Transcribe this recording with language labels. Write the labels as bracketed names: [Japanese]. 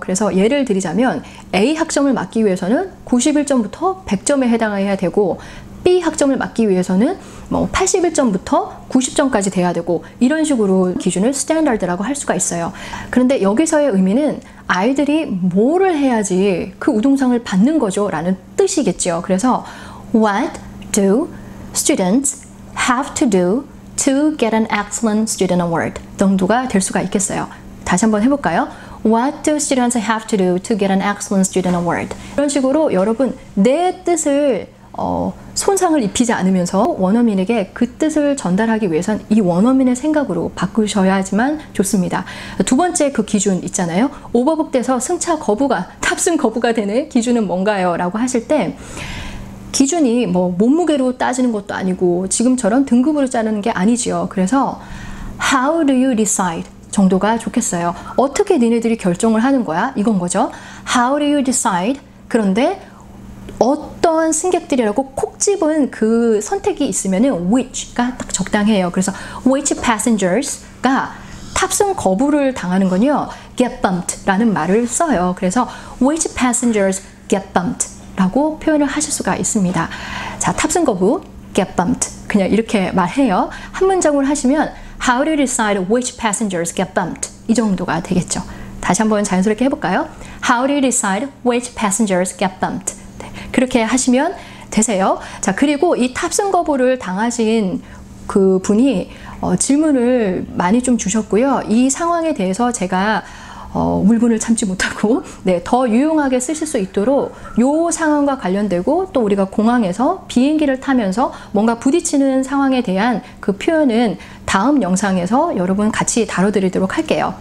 [Korean] 그래서 예를 드리자면 A 학점을 맞기 위해서는 91점부터 100점에 해당해야 되고 B 학점을 맞기 위해서는 뭐 81점부터 90점까지 돼야 되고 이런 식으로 기준을 스탠다드라고 할 수가 있어요. 그런데 여기서의 의미는 아이들이 뭐를 해야지 그 우동상을 받는 거죠 라는 뜻이겠죠. [English] 그래서 What do students have to do to get an excellent student award [Korean] 정도가 될 수가 있겠어요. 다시 한번 해볼까요? [English] What do students have to do to get an excellent student award? [Korean] 이런 식으로 여러분 내 뜻을 손상을 입히지 않으면서 원어민에게 그 뜻을 전달하기 위해선 이 원어민의 생각으로 바꾸셔야지만 좋습니다. 두 번째 그 기준 있잖아요. 오버북돼서 승차 거부가, 탑승 거부가 되는 기준은 뭔가요? 라고 하실 때 기준이 뭐 몸무게로 따지는 것도 아니고 지금처럼 등급으로 짜는 게 아니지요. [English] 그래서 How do you decide? [Korean] 정도가 좋겠어요. 어떻게 니네들이 결정을 하는 거야? 이건 거죠. [English] How do you decide? [Korean] 그런데 어떠한 승객들이라고 콕 집은 그 선택이 있으면은 which가 딱 적당해요. 그래서 [English] which passengers [Korean] 가 탑승 거부를 당하는 건요, [English] get bumped [Korean] 라는 말을 써요. 그래서 [English] which passengers get bumped [Korean] 라고 표현을 하실 수가 있습니다. 자, 탑승 거부, [English] get bumped. [Korean] 그냥 이렇게 말해요. 한 문장으로 하시면 [English] How do you decide which passengers get bumped? [Korean] 이 정도가 되겠죠. 다시 한번 자연스럽게 해볼까요? [English] How do you decide which passengers get bumped? [Korean] 네, 그렇게 하시면 되세요. 자, 그리고 이 탑승 거부를 당하신 그 분이 질문을 많이 좀 주셨고요. 이 상황에 대해서 제가 울분을 참지 못하고 네, 더 유용하게 쓰실 수 있도록 이 상황과 관련되고 또 우리가 공항에서 비행기를 타면서 뭔가 부딪히는 상황에 대한 그 표현은 다음 영상에서 여러분 같이 다뤄드리도록 할게요.